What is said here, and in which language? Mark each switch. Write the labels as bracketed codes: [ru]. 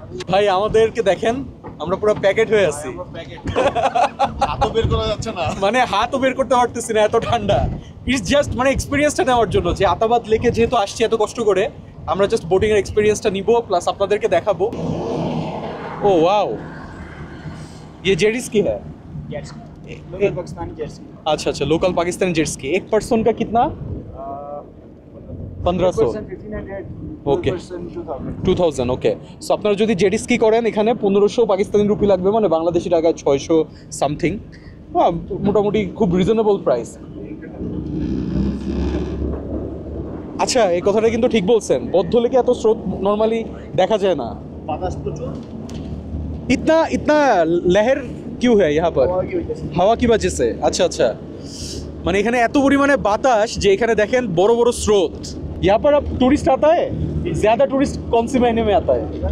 [bn] ভাই আমাদেরকে দেখেন, আমরা পুরো প্যাকেট হয়ে আছি, হাতও বের করা যাচ্ছে না, মানে হাতও বের করতে পারতেছি না, এত ঠান্ডা। ইটস জাস্ট মানে এক্সপিরিয়েন্সটা নেওয়ার জন্য, যে আতাবাদ লেকে যেহেতু আসছি এত কষ্ট করে, আমরা জাস্ট বোটিং এর এক্সপিরিয়েন্সটা নিব, প্লাস আপনাদেরকে দেখাবো। ও ওয়াও, [hi] ये जेट स्की है? Local Pakistani jet ski. अच्छा अच्छा, लोकल पाकिस्तानी जेट स्की। एक पर्सन का कितना? 1500। 1500। [bn] ওকে, 2000। ওকে, সো আপনারা যদি জেট স্কি করেন এখানে 1500 পাকিস্তানি রুপি লাগবে, মানে বাংলাদেশি টাকায় 600 সামথিং। মোটামুটি খুব রিজনেবল প্রাইস। আচ্ছা, এই কথাটা কিন্তু ঠিক বলছেন, বদ্ধ লেকে এত স্রোত নর্মালি দেখা যায় না। বাতাস প্রচুর। [hi] इतना लहर क्यों है यहाँ पर? হাওয়া কি वजह से? अच्छा अच्छा, [bn] মানে এখানে এত পরিমাণে বাতাস যে এখানে দেখেন বড় বড় স্রোত। [hi] यहाँ पर अब टूरिस्ट आता है? ज्यादा टूरिस्ट कौन सी महीने में आता है?